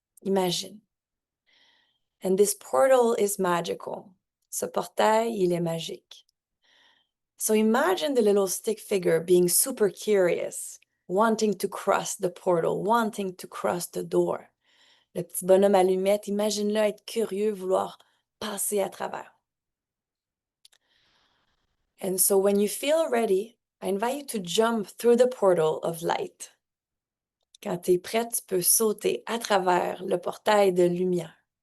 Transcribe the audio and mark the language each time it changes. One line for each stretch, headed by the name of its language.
English: Imagine. And this portal is magical.
French: Ce portail, il est magique.
English: So imagine the little stick figure being super curious, wanting to cross the portal, wanting to cross the door.
French: Le petit bonhomme allumette, imagine-le être curieux, vouloir passer à travers.
English: And so when you feel ready, I invite you to jump through the portal of light.
French: Quand tu es prête, tu peux sauter à travers le portail de lumière.